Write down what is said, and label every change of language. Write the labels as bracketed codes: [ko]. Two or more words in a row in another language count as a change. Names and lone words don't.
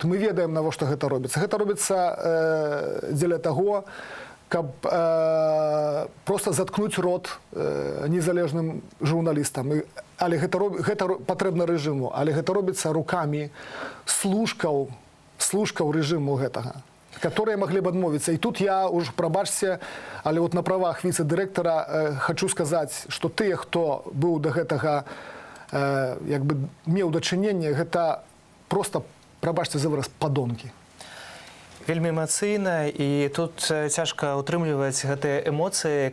[be] Мы ведаем, навошта гэта робіцца. Гэта робіцца дзеля таго, каб просто заткнуць рот незалежным журналістам. Але гэта патрэбна рэжыму, але гэта робіцца рукамі служкаў рэжыму гэтага, [ru] которые могли бы адмовіцца. [be] І тут я уж, прабачце, але вот на правах віцэ-дырэктара хочу сказаць, што тыя, хто быў да гэтага як бы меў дачыненне, гэта просто, прабачце за выраз, падонкі. Вельмі эмацыйна, і тут цяжка ўтрымліваць гэтыя эмоцыі.